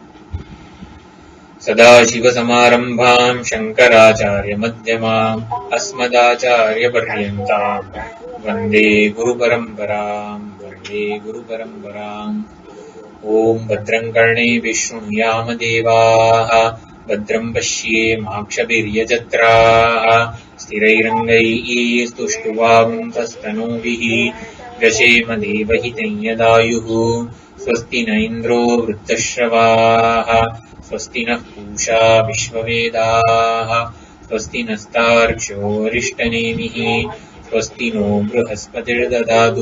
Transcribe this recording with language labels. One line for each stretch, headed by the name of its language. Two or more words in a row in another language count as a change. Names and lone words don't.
Sanskrit: सदाशिव समारंभाम शंकराचार्य मध्यमाम अस्मदाचार्य पर्यंताम वंदे गुरु परंपराम. ओम भद्रं कर्णेभिः शृणुयाम देवाः भद्रं पश्येमाक्षभिर्यजत्राः स्थिरैरङ्गैः स्तुष्टुवागुंसस्तनूभिः व्यशेम देवहितं यदायुः. स्वस्ति न इन्द्रो वृद्धश्रवाः स्वस्ति नः पूषा विश्ववेदाः स्वस्ति नस्तार्क्ष्यो अरिष्टनेमिः स्वस्ति नो बृहस्पतिर्दधातु.